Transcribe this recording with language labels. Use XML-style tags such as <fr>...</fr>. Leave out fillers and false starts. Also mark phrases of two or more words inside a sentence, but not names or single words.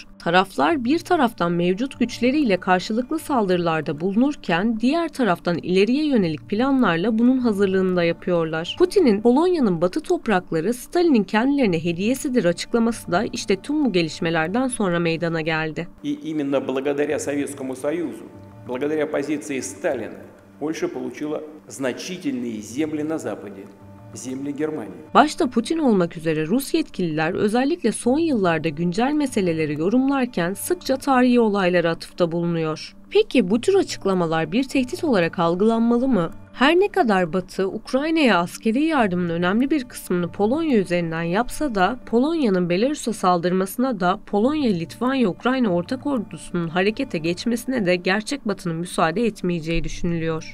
<tr>Taraflar bir taraftan mevcut güçleriyle karşılıklı saldırılarda bulunurken diğer taraftan ileriye yönelik planlarla bunun hazırlığını da yapıyorlar. Putin'in Polonya'nın batı toprakları Stalin'in kendilerine hediyesidir açıklaması da işte tüm bu gelişmelerden sonra meydana geldi.</tr> <ru>Именно благодаря Советскому Союзу, благодаря позиции Сталина, Польша получила значительные земли на Западе.</ru> <tr>Başta Putin olmak üzere Rus yetkililer özellikle son yıllarda güncel meseleleri yorumlarken sıkça tarihi olaylara atıfta bulunuyor. Peki bu tür açıklamalar bir tehdit olarak algılanmalı mı? Her ne kadar Batı, Ukrayna'ya askeri yardımın önemli bir kısmını Polonya üzerinden yapsa da Polonya'nın Belarus'a saldırmasına da Polonya, Litvanya, Ukrayna ortak ordusunun harekete geçmesine de gerçek Batı'nın müsaade etmeyeceği düşünülüyor.</tr>